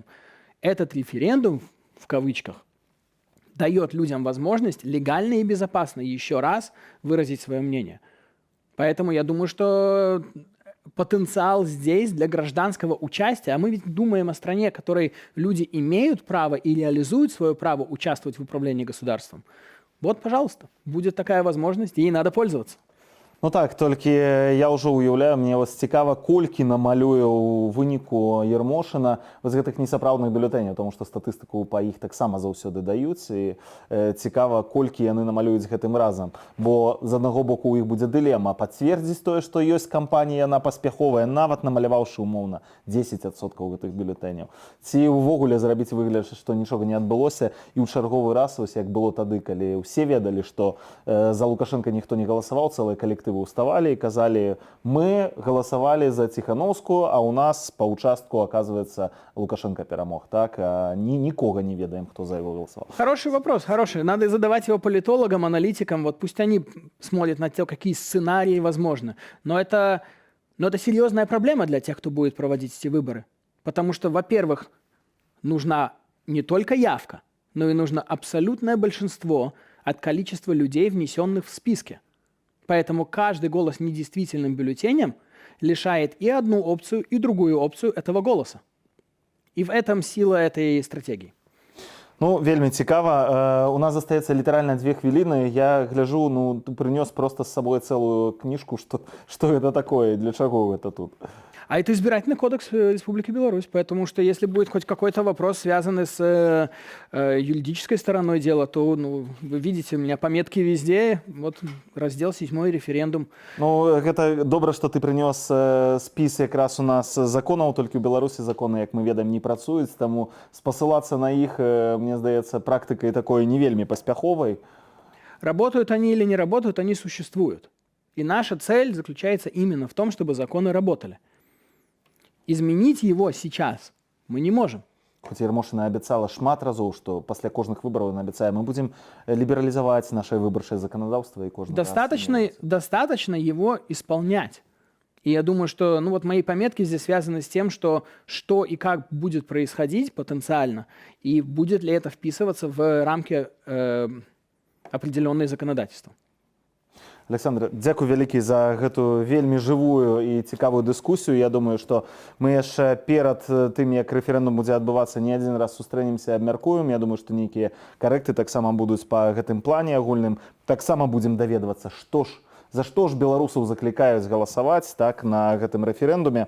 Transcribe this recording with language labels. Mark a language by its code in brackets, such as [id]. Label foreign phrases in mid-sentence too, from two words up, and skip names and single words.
[ru] Этот референдум, в кавычках, дает людям возможность легально и безопасно еще раз выразить свое мнение. Поэтому я думаю, что потенциал здесь для гражданского участия, а мы ведь думаем о стране, в которой люди имеют право и реализуют свое право участвовать в управлении государством. Вот, пожалуйста, будет такая возможность, и ей надо пользоваться. [be] Ну так, толькі я ўжо ўяўляю, мне вось цікава, колькі намалюе ў выніку Ермошына з гэтых несапраўдных бюлетэняў, тому што статыстыку па іх таксама заўсёды даюць, і цікава, колькі яны намалююць гэтым разам. Бо з аднаго боку у іх будзе дылема пацвердзіць тое, што ёсць кампанія, яна паспяховая, нават намаляваўшы умоўна 10% гэтых бюлетэняў. Ці ўвогуле зрабіць выгляд, што нічога не адбылося, і ў чарговы раз, ось як было тады, калі ўсе ведалі, што за Лукашенка ніхто не галасаваў, цэлыя калектывы уставали и казали, [ru] мы голосовали за Тихановскую, а у нас по участку, оказывается, Лукашенко перемог. [be] Так? [ru] А никого не ведаем, кто за его голосовал. Хороший вопрос, хороший. Надо задавать его политологам, аналитикам. Вот пусть они смотрят на то, какие сценарии возможны. Но это серьезная проблема для тех, кто будет проводить эти выборы. Потому что, во-первых, нужна не только явка, но и нужно абсолютное большинство от количества людей, внесенных в списки. Поэтому каждый голос недействительным бюллетенем лишает и одну опцию, и другую опцию этого голоса. И в этом сила этой стратегии. [be] Ну, вельмі цікава. У нас застаецца літаральна 2 хвіліны. [ru] Я гляжу, ты принес просто с собой целую книжку, что это такое, для чего это тут. А это избирательный кодекс Республики Беларусь, потому что если будет хоть какой-то вопрос, связанный с юридической стороной дела, то, вы видите, у меня пометки везде, вот раздел 7 референдум. Ну, это добра, что ты принес [be] спіс якраз у нас законаў, толькі ў Беларусі законы, як мы ведаем, не працуюць, таму спасылацца на іх, мне здаецца, практыкай такой не вельмі паспяховай. [ru] Работают они или не работают, они существуют. И наша цель заключается именно в том, чтобы законы работали. Изменить его сейчас мы не можем. [be] Хоць Ермошына абяцала шмат разоў, што пасля кожных выбараў яна абяцае, мы будзем лібералізаваць наше выбарчае законодаўства і кожны [ru] Достаточно его исполнять. И я думаю, что мои пометки здесь связаны с тем, что и как будет происходить потенциально, и будет ли это вписываться в рамки определенные законодательства. [be] Александр, дзякуй вялікі за гэтую вельмі жывую і цікавую дыскусію. Я думаю, што мы яшчэ перад тым, як рэферэндум будзе адбывацца, не адзін раз сустрэнемся і абмяркуем. Я думаю, што нейкія карэкты таксама будуць па гэтым плане агульным. Таксама будзем даведвацца, за што ж беларусаў заклікаюць галасаваць так, на гэтым рэферэндуме.